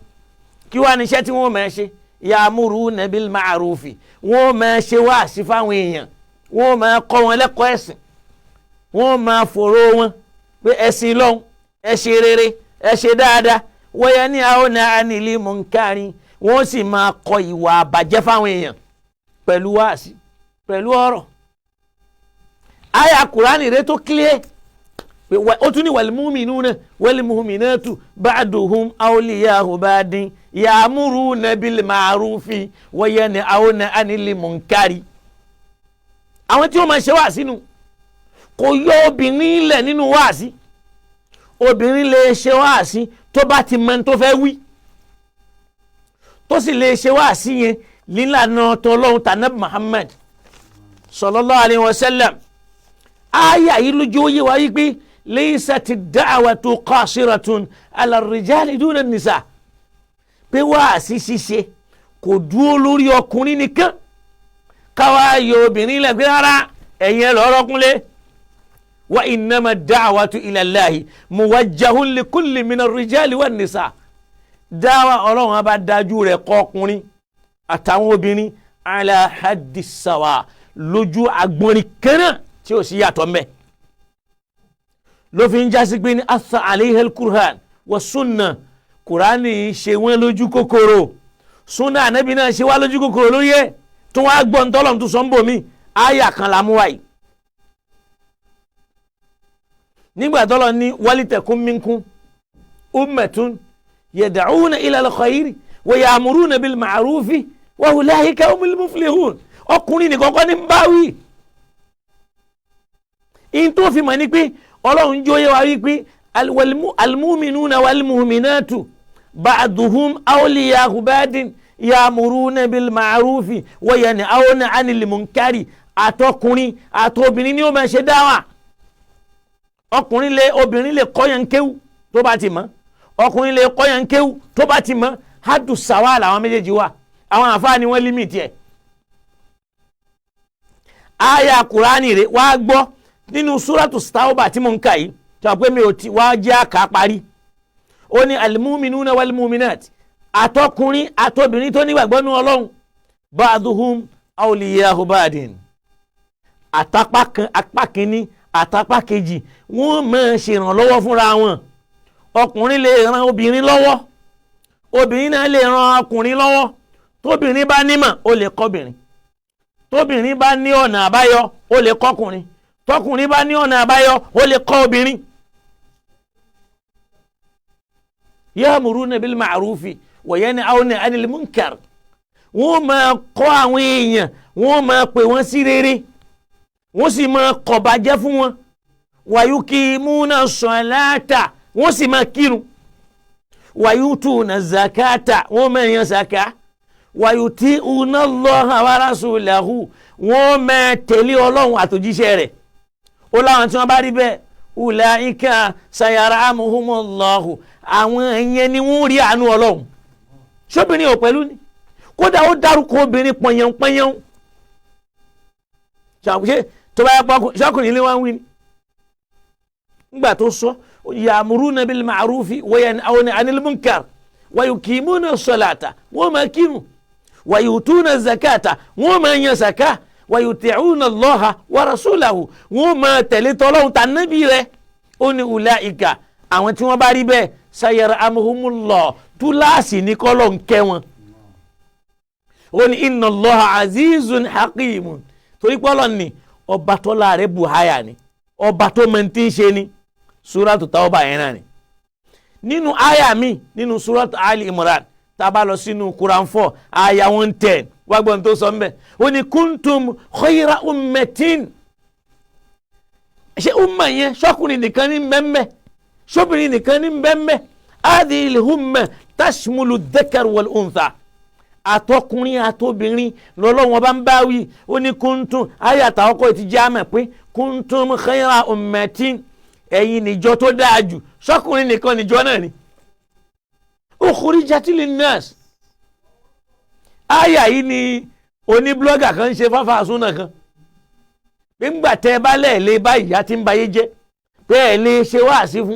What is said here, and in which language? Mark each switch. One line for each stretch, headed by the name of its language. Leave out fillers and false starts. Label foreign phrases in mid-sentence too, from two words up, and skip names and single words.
Yoruba: kí wàá níṣẹ́ tí wọ́n máa ṣe
Arabic: يأمرون بالمعروف
Yoruba: wọ́n máa ṣe wáàsí fáwọn èèyàn wọ́n máa kọ́ wọn lẹ́kọ̀ọ́ ẹ̀sìn wọ́n máa fòró wọn pé ẹ̀sìn lọ́hùn ẹ ṣe rere ẹ ṣe dáadáa
Arabic: وينهون عن المنكر
Yoruba: wọ́n sì máa kọ ìwà àbàjẹ́ fáwọn èèyàn pẹ̀lú wáàsí pẹ̀lú ọ̀rọ̀. àyà Kùránì rẹ tó clear pé ó tún ní
Arabic: والمؤمنون والمؤمنات بعضهم أولياء بعض يأمرون بالمعروف وينهون عن المنكر.
Yoruba: àwọn tí wọ́n máa ṣe wáàsí nù kò yọ obìnrin lẹ̀ nínú wáàsí. obìnrin lè ṣe wáàsí tó bá ti mọ tó fẹ́ wí tó sì lè ṣe wáàsí yẹn lílànà tọlọ́hun tànàbí Muhammad
Arabic: صلى الله عليه وسلم.
Yoruba: àyà yìí lójú ó yé wa yí pé
Arabic: ليست الدعوة قاصرة على الرجال دون النساء
Yoruba: pé wáàsí ṣíṣe kò dúró lórí ọkùnrin nìkan káwá yọ obìnrin lẹ́gbẹ́ rárá ẹ̀yin ẹ̀ lọ́rọ́ kúnlé.
Arabic: وإنما الدعوة إلى الله موجهة لكل من الرجال والنساء.
Yoruba: dáwà ọlọ́run á bá dájú rẹ̀ kọ́ ọkùnrin àtàwọn obìnrin
Arabic: على حد سواء
Yoruba: lójú agbọ́nrin kẹ́nà tí ó sì yàtọ̀ mẹ́. ló fi ń jásí pé ní
Arabic: نص عليه القرآن والسنة
Yoruba: Kùránì ṣe wọ́n lójú kòkòrò sunna ànábì náà ṣe wá lójú kòkòrò lórí ẹ̀ tó wá gbọ́n tọ́lọ̀ tó sọ ń bò mí àyà kan la mú wáyé. nígbà tọ́lọ̀ ní
Arabic: ولتكن منكم أمة يدعون إلى الخير ويأمرون بالمعروف وأولئك هم المفلحون.
Yoruba: ọkùnrin nìkan kọ́ ní báwí. in tó fi mọ̀ ní pé ọlọ́run jóyè wá wípé
Arabic: المؤمنون والمؤمنات بعضهم أولياء بعض يأمرون بالمعروف وينهون عن المنكر.
Yoruba: àtọkùnrin àtobìnrin ni ó máa ṣe dáwà. obìnrin lè kọ́yàn kéwù tó bá ti mọ̀ ọkùnrin lè kọ́yàn kéwù tó bá ti mọ̀
Arabic: حد سواء
Yoruba: làwọn méjèèjì wà àwọn àfáà ni wọ́n límìtì ẹ̀. àyà Kùránì rẹ̀ wá gbọ́ nínú súrátù Tawbah tí mo ń kà yìí tí wọ́n pè mí ò tí wá jẹ́ àká parí. ó ní
Arabic: المؤمنون والمؤمنات
Yoruba: àtọkùnrin àtobìnrin tó nígbàgbọ́ nínú Ọlọ́run
Arabic: بعضهم أولياء بعض.
Yoruba: apá kínní àtàpá kejì wọ́n máa ṣèrànlọ́wọ́ fúnra wọn. ọkùnrin lè ran obìnrin lọ́wọ́ obìnrin náà lè ran ọkùnrin lọ́wọ́ tóbìnrin bá nímọ̀ ó lè kọ́bìnrin tóbìnrin bá ní ọ̀nà àbáyọ ó lè kọ́kùnrin, tọkùnrin bá ní ọ̀nà àbáyọ ó lè kọ́ obìnrin.
Arabic: يأمرون بالمعروف وينهون عن المنكر.
Yoruba: wọ́n máa kọ́ àwọn èèyàn, wọ́n máa pè wọ́n sí rere, wọ́n sì máa kọ̀ bàjẹ́ fún wọn.
Arabic: ويقيمون الصلاة,
Yoruba: wọ́n sì máa kírun.
Arabic: ويؤتون الزكاة,
Yoruba: wọ́n máa yan zaka.
Arabic: ويطيعون الله ورسوله,
Yoruba: wọ́n máa tẹ̀lé Ọlọ́run àtòjíṣẹ́ rẹ̀. ó láwọn tí wọ́n bá rí bẹ́ẹ̀
Arabic: أولئك سيرحمهم الله,
Yoruba: àwọn ẹ̀yẹn ni wọ́n rí àánú Ọlọ́run. ṣóbìnrin ò pẹ̀lú ni, kódà ó dárúkọ obìnrin pọ̀nyẹ̀pọ̀nyẹ̀n. ṣàkóso tó bá yẹ pọ̀ ṣọkùnrin ilé wa ń wí ni. nígbà tó sọ
Arabic: يأمرون بالمعروف وينهون عن المنكر ويقيمون الصلاة,
Yoruba: wọ́n máa kírun.
Arabic: ويؤتون الزكاة,
Yoruba: wọ́n máa yan zaka.
Arabic: ويطيعون الله ورسوله,
Yoruba: wọ́n máa tẹ̀lé tọ́lọ́hun tà nábì rẹ̀. ó ní ulaika, àwọn tí wọ́n bá rí bẹ́ẹ̀ sayarhamuhumullah, túláàsì ní kọ́lọ̀ ń kẹ́ wọn. ó ní
Arabic: إن الله عزيز حكيم,
Yoruba: torí pọ́lọ́ ni ọba tọ́lá rẹ̀ buhaya ni, ọba tó mọ̀ tí ń ṣe ni. suratu Tawbah yẹn náà ni. nínú àyà mi nínú suratu Ali Imran, tá a bá lọ sínú Quran 4 àyà 110, wá gbọ́n tó sọ mbẹ́. ó ní
Arabic: كنتم خير أمة.
Yoruba: ṣé umma yẹn ṣọkùnrin nìkan ní mbẹ́mbẹ́, ṣóbìnrin nìkan ní mbẹ́mbẹ́.
Arabic: هذه الأمة تشمل الذكر والأنثى,
Yoruba: àtọkùnrin àtobìnrin lọ́lọ́wọ́n bá ń bá wí. ó ní kuntum, ayàtà ọkọ̀ ti já mọ̀ pé
Arabic: كنتم خير أمة,
Yoruba: ẹ̀yin níjọ tó dáa jù. ṣọkùnrin nìkan níjọ náà ni.
Arabic: أخرجت للناس.
Yoruba: àyà yìí ni oníblọ́gà kan ń ṣe fáfá súnà kan. pé ńgbà tẹ́ ẹ bá lẹ́ẹ̀lẹ́ bá ìyá tí ń bayé jẹ́ pé ẹ̀ lè ṣe wáàsí fún.